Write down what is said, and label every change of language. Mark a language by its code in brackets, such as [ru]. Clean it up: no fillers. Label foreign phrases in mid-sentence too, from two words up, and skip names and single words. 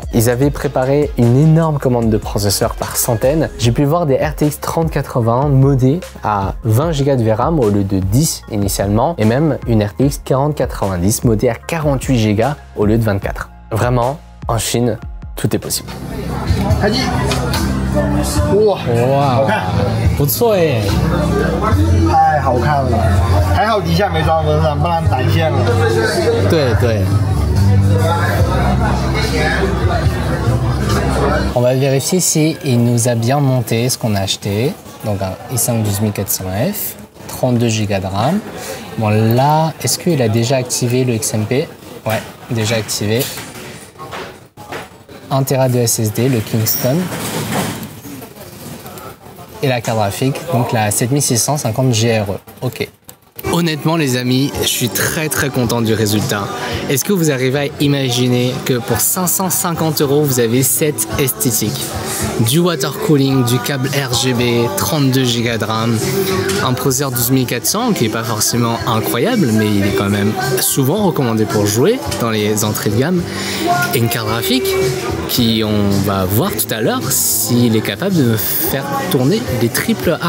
[fr] Ils avaient préparé une énorme commande de processeurs par centaines. J'ai pu voir des RTX 3080 modés à 20 Go de VRAM au lieu de 10 initialement, et même une RTX 4090 modée à 48 Go au lieu de 24. Vraiment, en Chine, tout est possible. [zh] 哇，好看，不错哎，太好看了，还好底下没装风扇，不然展现了。对对。 [fr] On va vérifier si il nous a bien monté ce qu'on a acheté. Donc un i5 12400F, 32 Go de RAM. Bon là, est-ce qu'il a déjà activé le XMP? Ouais, déjà activé. 1 Tera de SSD, le Kingston. Et la carte graphique, donc la 7650 GRE. Ok. Honnêtement les amis, je suis très content du résultat. Est-ce que vous arrivez à imaginer que pour 550 €, vous avez cette esthétique? Du [en] water cooling, [fr] du câble RGB, 32 Go de RAM, un processeur 12400 qui n'est pas forcément incroyable, mais il est quand même souvent recommandé pour jouer dans les entrées de gamme, et une carte graphique qui, on va voir tout à l'heure, s'il est capable de me faire tourner des AAA.